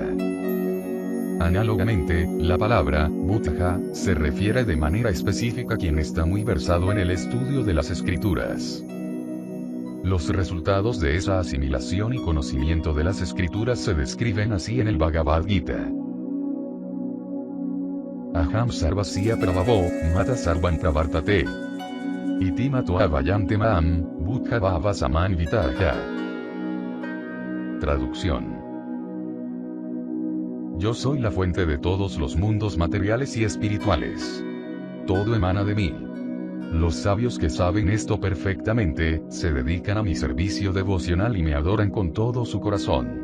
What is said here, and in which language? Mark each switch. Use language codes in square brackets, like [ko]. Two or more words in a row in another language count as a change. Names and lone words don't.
[es] Análogamente, la palabra Buddha se refiere de manera específica a quien está muy versado en el estudio de las escrituras. Los resultados de esa asimilación y conocimiento de las escrituras se describen así en el Bhagavad Gita. [sa] अहं सर्वस्य प्रभवो, मत्तः सर्वं प्रवर्तते. इति मत्वा भजन्ते मां, बुधा भाव समन्विताः. [es] Traducción. Yo soy la fuente de todos los mundos materiales y espirituales. Todo emana de mí. Los sabios que saben esto perfectamente, se dedican a mi servicio devocional y me adoran con todo su corazón.